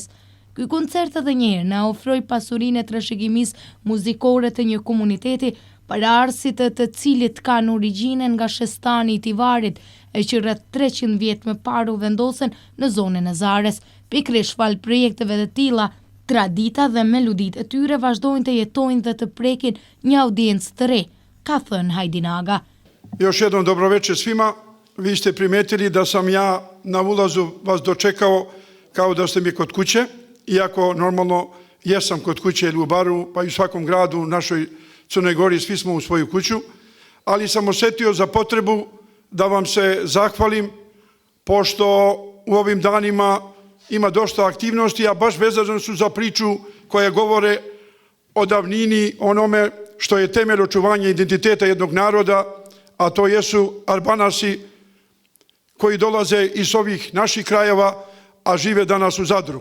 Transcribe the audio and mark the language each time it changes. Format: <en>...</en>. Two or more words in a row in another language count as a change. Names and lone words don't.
<sq>Ky koncert edhe një herë na ofroi pasurinë e trashëgimisë muzikore të një komuniteti paraardhësit të cilit kanë origjinën nga Shestani i Tivarit, e që rreth 300 vjet më parë u vendosen në zonën e Zares. Pikërisht fal projekteve të tilla, tradita dhe meloditë e tyre vazhdojnë të jetojnë dhe të prekin një audiencë të re, ka thënë Hajdinaga.</sq> <sr>Još jednom dobroveče svima. Vi ste primetili da sam ja na ulazu vas dočekao kao da ste mi kod kuće, iako normalno jesam kod kuće ili u baru, pa i u svakom gradu u našoj Crnoj Gori svi smo u svoju kuću, ali sam osjetio za potrebu da vam se zahvalim, pošto u ovim danima ima dosta aktivnosti, a baš vezano su za priču koja govore o davnini, onome što je temelj očuvanja identiteta jednog naroda, a to jesu Arbanasi koji dolaze iz ovih naših krajeva, a žive danas u Zadru.</sr>